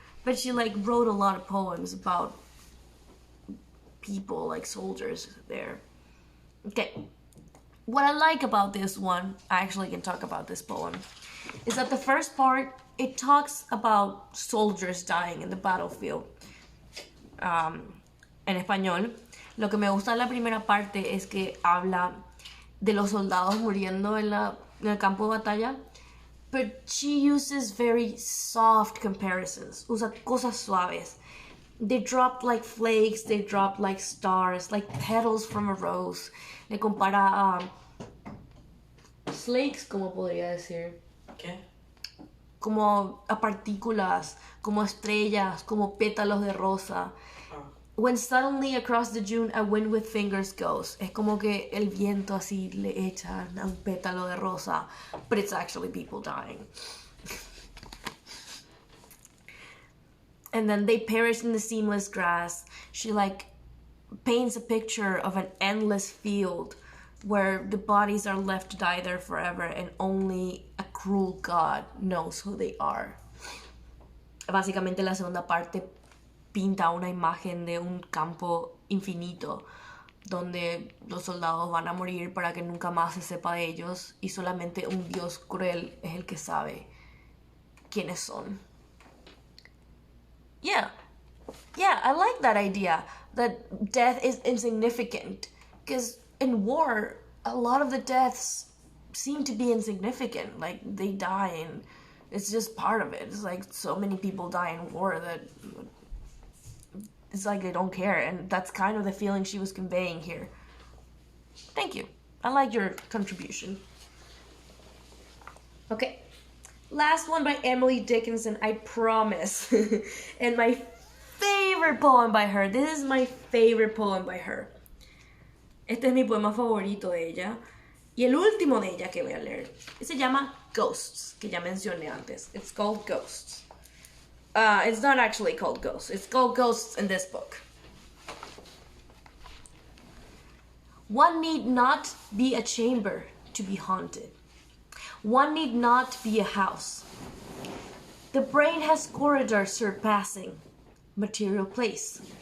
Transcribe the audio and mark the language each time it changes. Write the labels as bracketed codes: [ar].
[en] But she like wrote a lot of poems about people, like soldiers there. Okay. What I like about this one, I actually can talk about this poem, is that the first part, it talks about soldiers dying in the battlefield. [es] En español, lo que me gusta de la primera parte es que habla de los soldados muriendo en el campo de batalla, [en] but she uses very soft comparisons, [es] usa cosas suaves. [en] They dropped like flakes, they dropped like stars, like petals from a rose. [es] Le compara a flakes, como podría decir. ¿Qué? Como a partículas, como estrellas, como pétalos de rosa. Oh. [en] When suddenly across the June a wind with fingers goes. [es] Es como que el viento así le echa a un pétalo de rosa, [en] but it's actually people dying. And then they perish in the seamless grass. She like paints a picture of an endless field where the bodies are left to die there forever and only a cruel God knows who they are. [es] Básicamente la segunda parte pinta una imagen de un campo infinito donde los soldados van a morir para que nunca más se sepa de ellos y solamente un Dios cruel es el que sabe quiénes son. [en] Yeah, I like that idea, that death is insignificant. Because in war, a lot of the deaths seem to be insignificant. Like, they die and it's just part of it. It's like so many people die in war that it's like they don't care. And that's kind of the feeling she was conveying here. Thank you. I like your contribution. Okay. Last one by Emily Dickinson, I promise. And my favorite poem by her. This is my favorite poem by her. [es] Este es mi poema favorito de ella. Y el último de ella que voy a leer. Se llama Ghosts, que ya mencioné antes. [en] It's called Ghosts. It's not actually called Ghosts. It's called Ghosts in this book. One need not be a chamber to be haunted. One need not be a house. The brain has corridors surpassing material place.